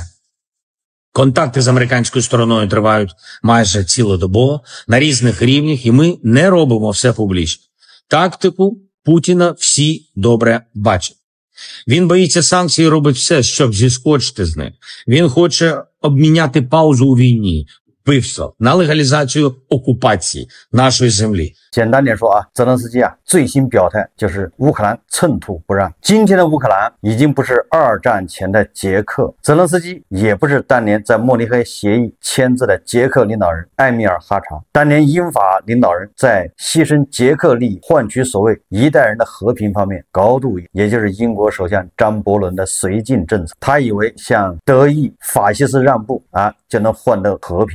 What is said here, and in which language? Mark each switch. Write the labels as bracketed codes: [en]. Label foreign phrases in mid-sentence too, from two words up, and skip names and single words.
[uk] Контакти з американською стороною тривають майже цілодобово, на різних рівнях, і ми не робимо все публічно. Тактику Путіна всі добре бачать. Він боїться санкцій і робить все, щоб зіскочити з них. Він хоче обміняти паузу у війні, вбивство, на легалізацію окупації нашої землі. [zh] 简单点说泽连斯基最新表态就是乌克兰寸土不让。今天的乌克兰已经不是2战前的捷克，泽连斯基也不是当年在慕尼黑协议签字的捷克领导人埃米尔哈查。当年英法领导人在牺牲捷克利益换取所谓一代人的和平方面高度，也就是英国首相张伯伦的绥靖政策。他以为向德意法西斯让步就能换得和平。